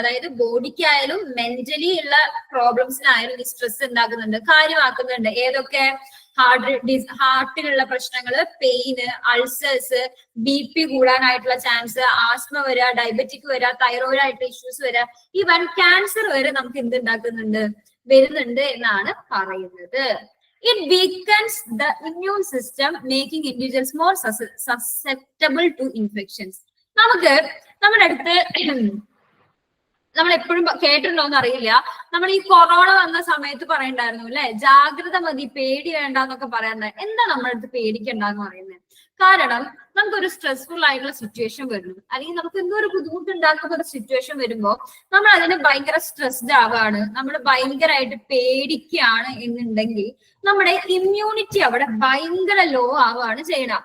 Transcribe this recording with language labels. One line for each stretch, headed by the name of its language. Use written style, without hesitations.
Malayalam: അതായത് ബോഡിക്കായാലും മെന്റലി ഉള്ള പ്രോബ്ലംസിനായാലും ഈ സ്ട്രെസ് ഉണ്ടാക്കുന്നുണ്ട്, കാര്യമാക്കുന്നുണ്ട്. ഏതൊക്കെ, ഹാർട്ടിനുള്ള പ്രശ്നങ്ങള്, pain, ulcers, BP കൂടാനായിട്ടുള്ള chance, asthma വരിക, ഡയബറ്റിക് വരിക, തൈറോയിഡ് ആയിട്ടുള്ള ഇഷ്യൂസ് വരിക, ഈവൻ ക്യാൻസർ വരെ നമുക്ക് എന്തുണ്ടാക്കുന്നുണ്ട്, വരുന്നുണ്ട് എന്നാണ് പറയുന്നത്.
English: It weakens the immune system, making individuals more susceptible to infections.
Malayalam: നമുക്ക് നമ്മുടെ അടുത്ത് നമ്മൾ എപ്പോഴും കേട്ടിട്ടുണ്ടോന്ന് അറിയില്ല, നമ്മൾ ഈ കൊറോണ വന്ന സമയത്ത് പറയണ്ടായിരുന്നു അല്ലെ, ജാഗ്രത മതി, പേടി വേണ്ട എന്നൊക്കെ പറയാറുണ്ട്. എന്താ നമ്മുടെ അടുത്ത് പേടിക്കണ്ടെന്ന് പറയുന്നത്? കാരണം നമുക്കൊരു സ്ട്രെസ്ഫുൾ ആയിട്ടുള്ള സിറ്റുവേഷൻ വരുന്നു, അല്ലെങ്കിൽ നമുക്ക് എന്തോ ഒരു ബുദ്ധിമുട്ടുണ്ടാക്കുന്ന ഒരു സിറ്റുവേഷൻ വരുമ്പോൾ നമ്മൾ അതിന് ഭയങ്കര സ്ട്രെസ്ഡ് ആവാണ്, നമ്മൾ ഭയങ്കരമായിട്ട് പേടിക്കുകയാണ് എന്നുണ്ടെങ്കിൽ നമ്മുടെ ഇമ്മ്യൂണിറ്റി അവിടെ ഭയങ്കര ലോ ആവുകയാണ് ചെയ്യണം.